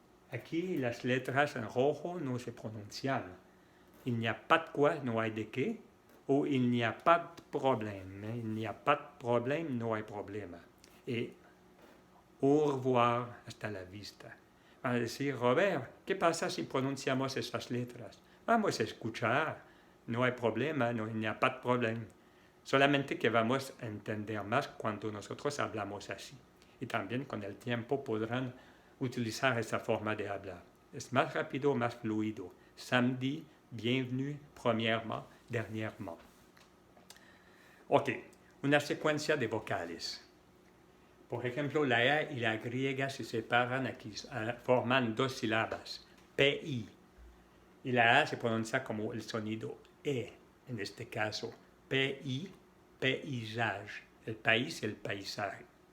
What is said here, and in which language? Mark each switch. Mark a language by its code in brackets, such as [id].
[es] Aquí las letras en rojo no se pronuncian. [fr] Il n'y a pas de quoi, [es] no hay de qué. [fr] O il n'y a pas de problème. Il n'y a pas de problème, [es] no hay problema. Y [fr] au revoir, [es] hasta la vista. Van a decir, Robert, ¿qué pasa si pronunciamos estas letras? Vamos a escuchar. No hay problema, no, [fr] il n'y a pas de problème. [es] Solamente que vamos a entender más cuando nosotros hablamos así. Y también con el tiempo podrán utilizar esa forma de hablar. Es más rápido, más fluido. [fr] Samedi, bienvenue, premièrement, dernièrement. [es] Ok, una secuencia de vocales. Por ejemplo, la A y la griega se separan aquí, forman dos sílabas, PI. Y la A se pronuncia como el sonido E, en este caso. PI, paysage, el país, el paisaje.